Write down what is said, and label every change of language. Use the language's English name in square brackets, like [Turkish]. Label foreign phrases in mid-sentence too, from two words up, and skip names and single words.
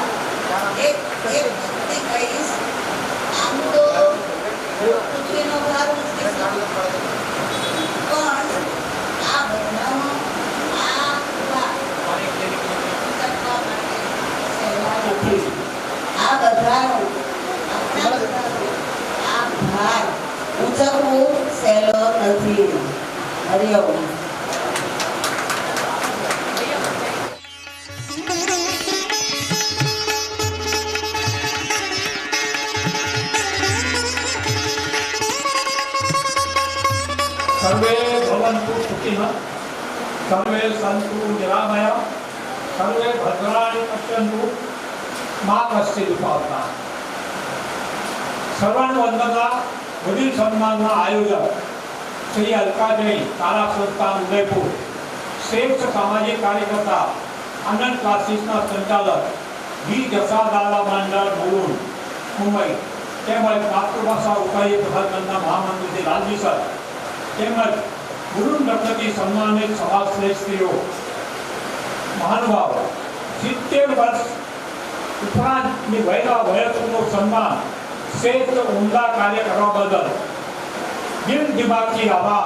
[Gujarati] એક વખતે કહીશ, આમ તો પૃથ્વીનો ભાર ઉચકી શકું, પણ આ બધાનો આ બધાનો આપણા બધાનો આ ભાર ઉચકવું સહેલો નથી। હરિઓમ। [Sanskrit] सर्वे भवन्तु सुखिनः, सर्वे सन्तु निरामया, सर्वे भद्राणि पश्यन्तु मा कश्चित् दुःखभाग्। [Marathi] सर्वांना वंदना। वडील सन्मानना आयोजक श्री अलका जैन तारा संस्थान उदयपुर, श्रेष्ठ सामाजिक कार्यकर्ता आनंद क्लासेसना संचालक वी जसादादा मंडळ मुलुंड मुंबई, [Gujarati] તેમજ માતૃભાષા ઉપાય પ્રધાનમંત્રીના મહામંત્રી શ્રી લાલજી સર, તેમજ ગુરુન રત્નથી સન્માનિત સમાજ શ્રેષ્ઠીઓ મહાનુભાવ 70 વર્ષ ઉપરાંતની વયસ્કોનું સન્માન શ્રેષ્ઠ ઉમદા કાર્ય કરવા બદલ દિલ દિમાગથી આભાર।